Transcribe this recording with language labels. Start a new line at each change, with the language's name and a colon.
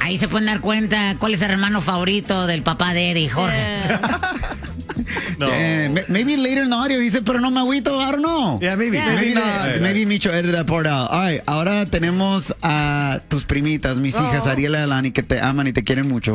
Spanish: Ahí se pueden dar cuenta cuál es el hermano favorito del papá de Eddie, Jorge.
English: Yeah. No. Maybe later in the audio
Spanish: dice, pero no me agüito,
English: I don't know. Yeah, maybe. Yeah. Maybe Micho edited that part out.
Spanish: All right, ahora tenemos a tus primitas, mis hijas, Ariela y Alani, que te aman y te quieren mucho.